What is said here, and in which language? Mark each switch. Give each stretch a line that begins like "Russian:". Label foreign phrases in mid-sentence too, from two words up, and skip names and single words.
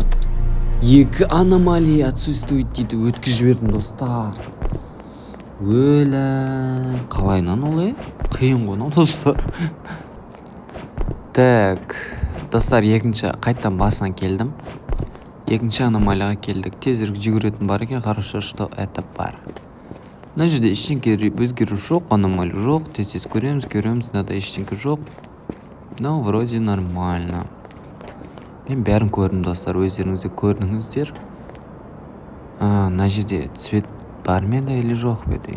Kazakh: Екі аномалия отсутствует дейді. Өткізіп жібердім, достар. Өлә. Қалайнан олай? Қиын ғой, достар. Так. Достар, екінші қайттан басынан келдім. Екінші аномалияға келдік. Тезірек жүгіретін бар екен.
Russian: Хорошо, что это бар.
Kazakh: Мына жерде ештеңке өзгеру жоқ, аномалия жоқ. Тез көреміз, мынада ештеңке жоқ.
Russian: Ну, вроде нормально.
Kazakh: Мен бәрін көрдім, достар. Өздеріңіз де көрдіңіздер. Мына жерде цвет бар ма еді или жоқ еді?